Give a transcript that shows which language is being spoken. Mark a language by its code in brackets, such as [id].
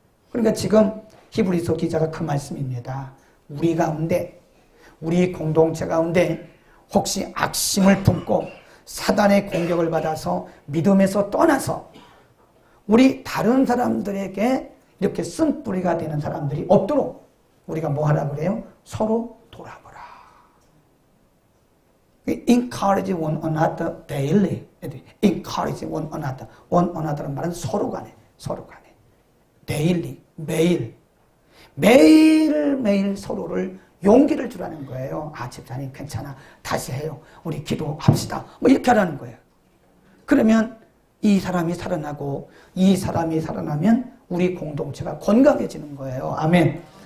[ko] 그러니까 지금 히브리서 기자가 그 말씀입니다. 우리 가운데, 우리 공동체 가운데 혹시 악심을 품고 사단의 공격을 받아서 믿음에서 떠나서 우리 다른 사람들에게 이렇게 쓴뿌리가 되는 사람들이 없도록 우리가 뭐 하라 그래요? 서로 돌아보라. [en] Encourage one another daily. Encourage one another. [ko] One another는 말은 서로 간에. daily, 매일 서로를 용기를 주라는 거예요. 집사님 괜찮아. 다시 해요. 우리 기도합시다. 이렇게 하라는 거예요. 그러면 이 사람이 살아나고 이 사람이 살아나면 우리 공동체가 건강해지는 거예요. 아멘.